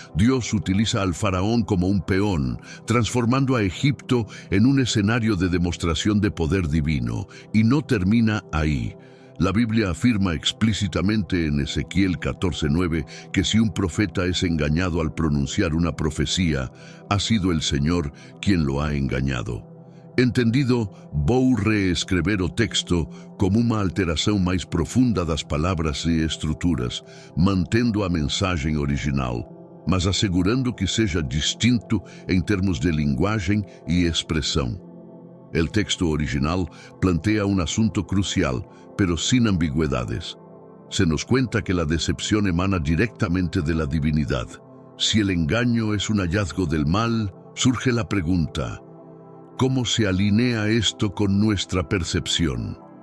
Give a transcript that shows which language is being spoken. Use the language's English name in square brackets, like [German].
[Spanish] Dios utiliza al faraón como un peón, transformando a Egipto en un escenario de demostración de poder divino, y no termina ahí. La Biblia afirma explícitamente en Ezequiel 14:9 que si un profeta es engañado al pronunciar una profecía, ha sido el Señor quien lo ha engañado. [Portuguese] Entendido, vou reescrever o texto como uma alteração mais profunda das palavras e estruturas, mantendo a mensagem original, mas assegurando que seja distinto em termos de linguagem e expressão. [Spanish] El texto original plantea un asunto crucial, pero sin ambigüedades. Se nos cuenta que la decepción emana directamente de la divinidad. Si el engaño es un hallazgo del mal, surge la pregunta: ¿cómo se alinea esto con nuestra percepción?